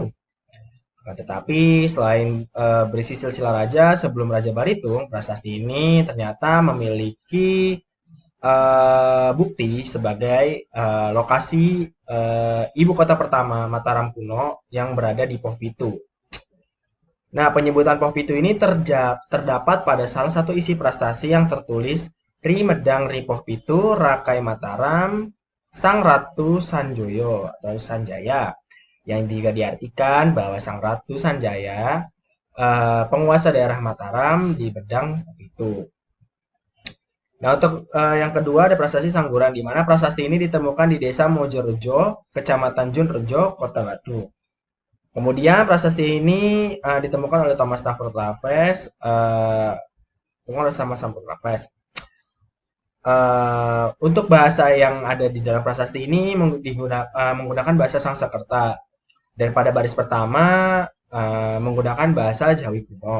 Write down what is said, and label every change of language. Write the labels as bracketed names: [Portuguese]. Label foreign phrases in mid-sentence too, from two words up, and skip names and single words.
[Indonesian] Tetapi selain berisi silsilah raja sebelum Raja Balitung, prasasti ini ternyata memiliki bukti sebagai lokasi ibu kota pertama Mataram kuno yang berada di Poh Pitu. Nah, penyebutan Poh Pitu ini terdapat pada salah satu isi prasasti yang tertulis [Kawi] Ri Medang Ri Poh Pitu Rakai Mataram Sang Ratu Sanjoyo [Indonesian] atau Sanjaya, yang juga diartikan bahwa Sang Ratu Sanjaya penguasa daerah Mataram di Bedang Poh Pitu. Nah, untuk yang kedua ada prasasti Sangguran, di mana prasasti ini ditemukan di Desa Mojorejo, Kecamatan Junrejo, Kota Batu. Kemudian prasasti ini ditemukan oleh Thomas Stamford Raffles, untuk bahasa yang ada di dalam prasasti ini menggunakan bahasa Sangsekerta, dan pada baris pertama menggunakan bahasa Jawi kuno.